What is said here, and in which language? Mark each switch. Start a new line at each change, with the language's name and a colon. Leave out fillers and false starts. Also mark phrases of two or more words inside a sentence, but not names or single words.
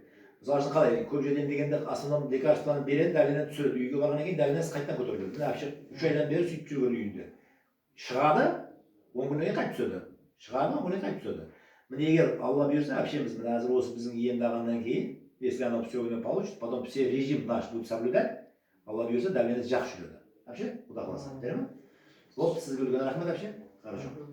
Kazakh: Мысалы үшін қалай, көп жерден дегенде основном лекарствоны береді, давление түсіреді. Үйге барғаннан кейін давлениесі қайтадан көтеріледі. Міне әпші 3 айдан бері сөйтіп жүрген үйінде. Шығады, 10 күннен кейін қайтып түседі. Шығады, 10 күннен қайтып түседі. Міне егер Алла бұйырса, әпшеміз міне әзір осы біздің емді алғаннан кейін,
Russian: если оно все время получит, потом все режим наш будет соблюдать,
Kazakh: Алла бұйырса, давлениесі жақсы жүреді. Әпше, құда қаласа. Жарай ма? Вот, сізге үлкен рахмет әпше.
Russian: Хорошо.